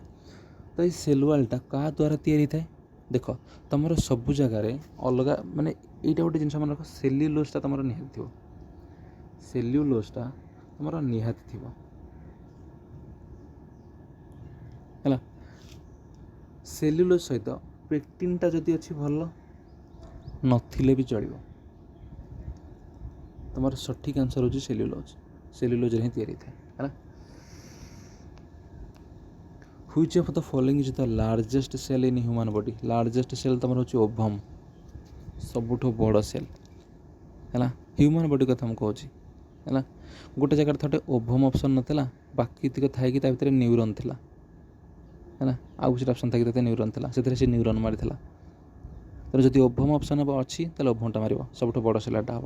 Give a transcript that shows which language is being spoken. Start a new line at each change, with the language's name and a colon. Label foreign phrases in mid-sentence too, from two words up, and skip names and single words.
Odia: ତ ଏଇ ସେଲ୍ ୱାଲ୍ଟା କାହା ଦ୍ୱାରା ତିଆରି ହେଇଥାଏ? ଦେଖ ତୁମର ସବୁ ଜାଗାରେ ଅଲଗା, ମାନେ ଏଇଟା ଗୋଟେ ଜିନିଷ ମନେ ରଖ, ସେଲ୍ୟୁଲୋଜ୍ଟା ତୁମର ନିହାତି ଥିବ, ସେଲ୍ୟୁଲୋଜ୍ଟା ତୁମର ନିହାତି ଥିବ ହେଲା। ସେଲ୍ୟୁଲୋଜ୍ ସହିତ ପେକ୍ଟିନ୍ଟା ଯଦି ଅଛି ଭଲ, ନଥିଲେ ବି ଚଳିବ। ତୁମର ସଠିକ୍ ଆନ୍ସର୍ ହେଉଛି ସେଲ୍ୟୁଲୋଜ୍, ସେଲ୍ୟୁଲୋଜ୍ରେ ହିଁ ତିଆରି ହେଇଥାଏ ହେଲା।
English: Which of the following is the largest cell in human body? largest cell
Odia: ତୁମର ହେଉଛି ଓଭମ୍, ସବୁଠୁ ବଡ଼ ସେଲ୍ ହେଲା।
English: human body
Odia: କଥା ମୁଁ କହୁଛି ହେଲା। ଗୋଟେ ଜାଗାରେ ଥରେ
English: ovum option
Odia: ନଥିଲା, ବାକି ତିକ ଥାଇକି ତା ଭିତରେ ନ୍ୟୁରନ୍ ଥିଲା ହେଲା। ଆଉ କିଛି ଅପସନ୍ ଥାଇକି ତା ନ୍ୟୁରନ୍ ଥିଲା, ସେଥିରେ ସେ ନ୍ୟୁରନ୍ ମାରିଥିଲା। ତେଣୁ ଯଦି
English: ovum option
Odia: ଅଛି ତାହେଲେ ଓଭମ୍ଟା ମାରିବ, ସବୁଠୁ ବଡ଼ ସେଲ୍ଟା ହେବ।